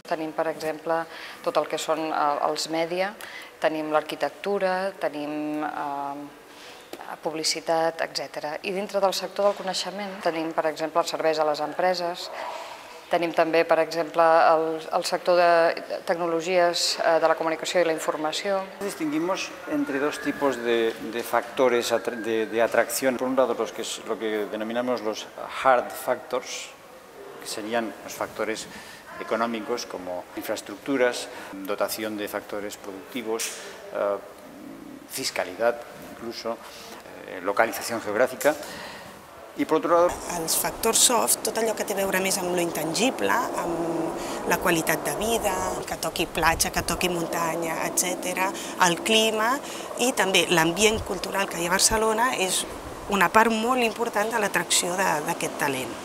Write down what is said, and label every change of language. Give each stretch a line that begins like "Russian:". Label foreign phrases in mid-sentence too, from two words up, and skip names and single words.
Catalan: Tenim, per exemple, tot el que són els mèdia, tenim l'arquitectura, tenim publicitat, etc. I dintre del sector del coneixement tenim, per exemple, els serveis a les empreses, tenim també, per exemple, el sector de tecnologies de la comunicació i la informació.
Spanish: Distinguimos entre dos tipos de factores de atracción. Por un lado, lo que denominamos los
English: hard factors,
Spanish: que serían los factores económicos como infraestructuras, dotación de factores productivos, fiscalidad, incluso
Catalan: localització geogràfica. I per altre lado, els factors soft, tot allò que té a veure més amb lo intangible, amb la qualitat de vida, que toqui platja, que toqui muntanya, etc., el clima i també l'ambient cultural que hi ha a Barcelona és una part molt important de l'atracció d'aquest talent.